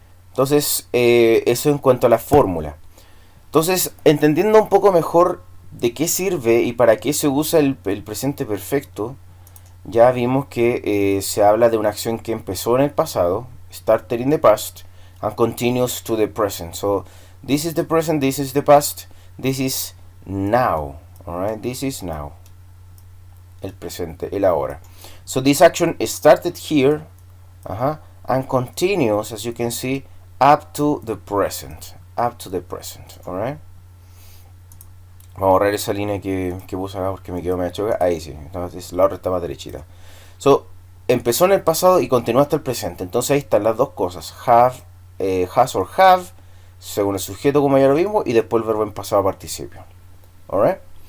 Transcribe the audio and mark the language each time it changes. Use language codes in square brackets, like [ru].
[es] Entonces, eso en cuanto a la fórmula. Entonces, entendiendo un poco mejor de qué sirve y para qué se usa el presente perfecto, ya vimos que se habla de una acción que empezó en el pasado, [en] started in the past, and continues to the present. So, this is the present, this is the past, this is now. Alright, this is now. [es] El presente, el ahora. [en] So, this action started here, and continues, as you can see, up to the present. Up to the present, alright. [es] Vamos a borrar esa línea que puse acá porque me quedó medio choca. Ahí sí, entonces la otra está más derechita. So, empezó en el pasado y continúa hasta el presente. Entonces ahí están las dos cosas. [en] Have, has or have, [es] según el sujeto como ya lo vimos, y después el verbo en pasado participio. Alright.